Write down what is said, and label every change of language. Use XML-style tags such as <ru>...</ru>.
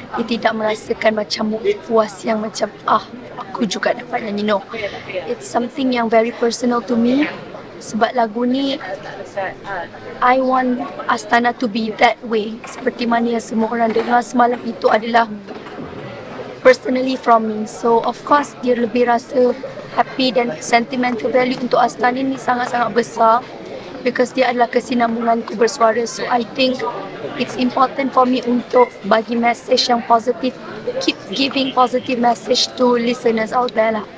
<ms>Dia tidak merasakan macam puas yang macam aku juga dapat nyanyi.</ms> <en>No, it's something yang very personal to me.</en> <ms>Sebab lagu ni</ms> <en>I want Astana to be that way.</en> <ms>Seperti mana yang semua orang dengar semalam itu adalah</ms> <en>personally from me. So of course</en> <ms>dia lebih rasa happy dan sentimental value untuk Astana ni sangat-sangat besar because dia adalah kesinambunganku bersuara.</ms> <en>So I think it's important for me</en> <ms>untuk bagi message yang positif,</ms> <en>keep giving positive message to listeners out there lah.</en>